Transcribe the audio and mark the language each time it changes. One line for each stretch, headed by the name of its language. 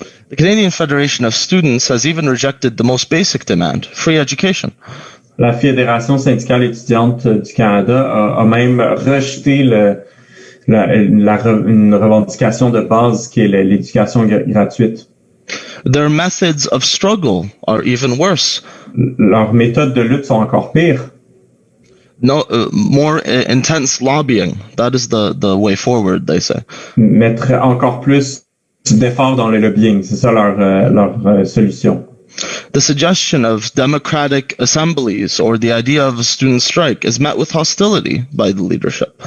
English: The Canadian Federation of Students has even rejected the most basic demand, free education.
French: La Fédération syndicale étudiante du Canada a même rejeté une revendication de base qui est l'éducation gratuite.
English: Their methods of struggle are even worse.
French: Leurs méthodes de lutte sont encore pires.
English: More intense lobbying. That is the way forward, they say.
French: Mettre encore plus d'efforts dans le lobbying, c'est ça leur solution.
English: The suggestion of democratic assemblies or the idea of a student strike is met with hostility by the leadership.